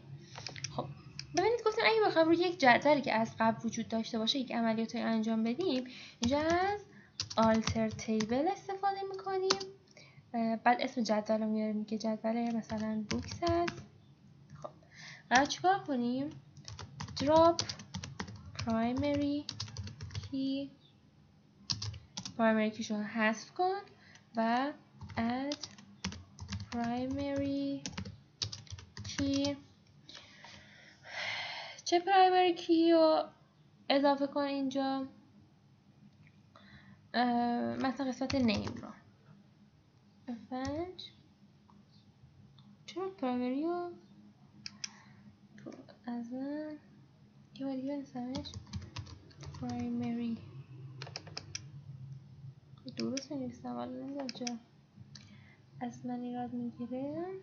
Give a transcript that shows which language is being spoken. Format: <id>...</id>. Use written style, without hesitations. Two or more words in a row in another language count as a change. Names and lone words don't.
<fa>خب ببینید گفتیم اگه بخوایم روی یک جدولی که از قبل وجود داشته باشه یک عملیاتی انجام بدیم، اینجا از</fa> <en>alter table</en> <fa>استفاده میکنیم. بعد اسم جدول رو میاریم که جدول مثلا بوکس هست. خب قرار چیکار کنیم؟</fa> <en>drop primary key، primary key</en> <fa>رو حذف کن و</fa> <en>add primary key.</en> <fa>چه</fa> <en>primary key</en> <fa>رو اضافه کن اینجا؟ مثلا قسمت نیم رو. F5 چرا primary رو از من یه بار دیگه بنویسمش primary درست نویسم، ولی نمیدونم چرا از من ایراد میگیره.</fa>